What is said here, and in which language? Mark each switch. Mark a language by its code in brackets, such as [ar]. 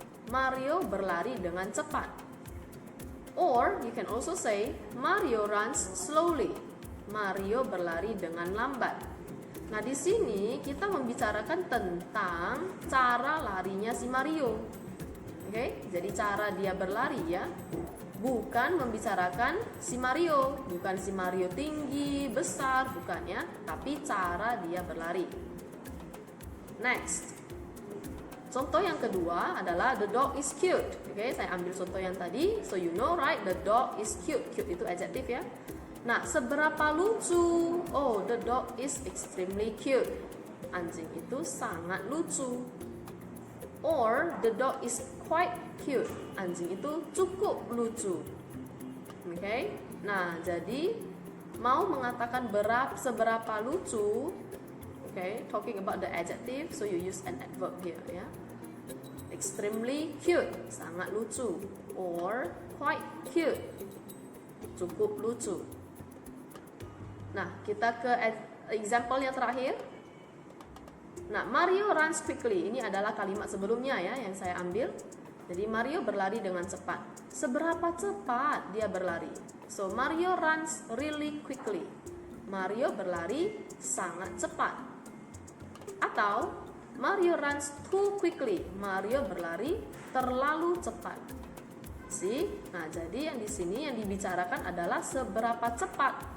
[id] Mario berlari dengan cepat. [en] Or you can also say Mario runs slowly. [id] Mario berlari dengan lambat. Nah, di sini kita membicarakan tentang cara larinya si Mario. Oke, jadi cara dia berlari ya. Bukan membicarakan si Mario, bukan si Mario tinggi, besar, bukan ya, tapi cara dia berlari. Next. Contoh yang kedua adalah the dog is cute. Oke, saya ambil contoh yang tadi. [en] So you know right, the dog is cute. Cute itu adjective ya. Nah, seberapa lucu? Oh, the dog is extremely cute. Anjing itu sangat lucu. Or the dog is quite cute. [id] Anjing itu cukup lucu. Oke. Nah, jadi mau mengatakan seberapa lucu. [en] Okay, talking about the adjective, so you use an adverb here ya. Extremely cute, sangat lucu. Or quite cute, cukup lucu. [id] Nah, kita ke example yang terakhir. Nah, Mario runs quickly. Ini adalah kalimat sebelumnya ya yang saya ambil. Jadi Mario berlari dengan cepat. Seberapa cepat dia berlari? [en] So Mario runs really quickly. Mario berlari sangat cepat. Atau Mario runs too quickly. [id] Mario berlari terlalu cepat. See? Nah, jadi yang di sini yang dibicarakan adalah seberapa cepat.